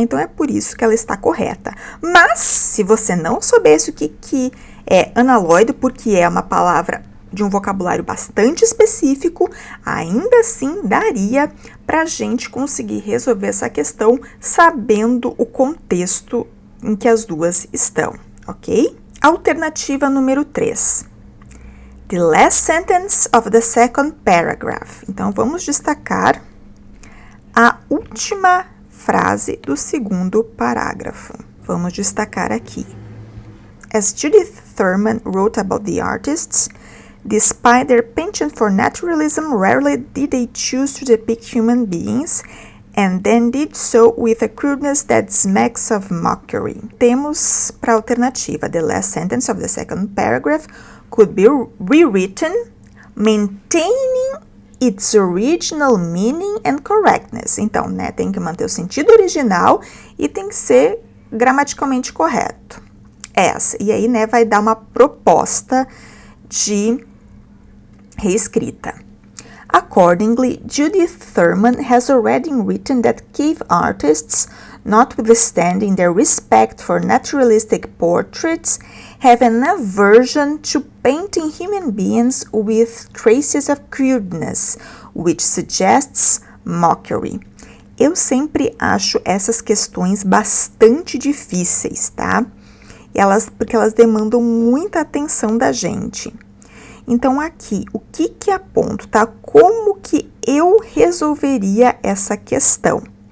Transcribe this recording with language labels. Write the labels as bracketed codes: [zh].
[pt] Então, é por isso que ela está correta. Mas, se você não soubesse o que é unalloyed, porque é uma palavra de um vocabulário bastante específico, ainda assim daria para a gente conseguir resolver essa questão sabendo o contexto em que as duas estão, ok? Alternativa número 3. [en] The last sentence of the second paragraph. [pt] Então, vamos destacar a última frase do segundo parágrafo. Vamos destacar aqui. [en] As Judith Thurman wrote about the artists, Despite their penchant for naturalism, rarely did they choose to depict human beings, and then did so with a crudeness that smacks of mockery. [pt] Temos para alternativa, [en] the last sentence of the second paragraph could be rewritten, maintaining its original meaning and correctness. [pt] Então, né, tem que manter o sentido original e tem que ser gramaticalmente correto. Essa. E aí, né, vai dar uma proposta de reescrita. [en] Accordingly, Judith Thurman has already written that cave artists, notwithstanding their respect for naturalistic portraits, have an aversion to painting human beings with traces of crudeness, which suggests mockery. [pt] Eu sempre acho essas questões bastante difíceis, tá? Porque elas demandam muita atenção da gente. Então, aqui, o que aponto, tá? Como que eu resolveria essa questão?